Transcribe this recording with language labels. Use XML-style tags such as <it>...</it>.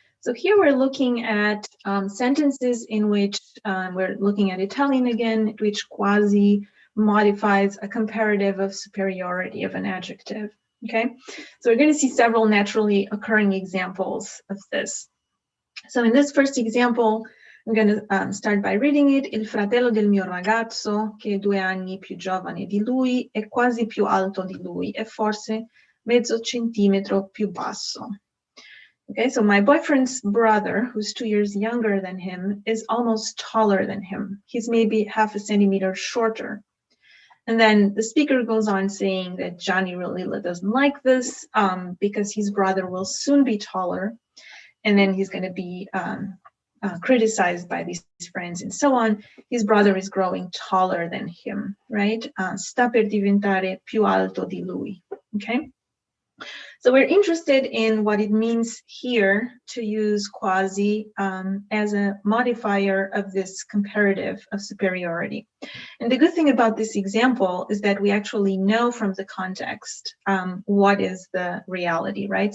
<en>So here we're looking at sentences in which we're looking at Italian again, which quasi modifies a comparative of superiority of an adjective, okay? So we're going to see several naturally occurring examples of this. So in this first example, I'm going to start by reading it.</en> <it>Il fratello del mio ragazzo, che è 2 anni più giovane di lui, è quasi più alto di lui, e forse mezzo centimetro più basso.</it> <en>Okay, so my boyfriend's brother, who's 2 years younger than him, is almost taller than him. He's maybe half a centimeter shorter. And then the speaker goes on saying that Johnny really doesn't like this because his brother will soon be taller, and then he's going to be criticized by these friends and so on. His brother is growing taller than him, right?</en> <it>Sta per diventare più alto di lui, okay?</it> <en>So we're interested in what it means here to use quasi as a modifier of this comparative of superiority. And the good thing about this example is that we actually know from the context what is the reality, right?</en>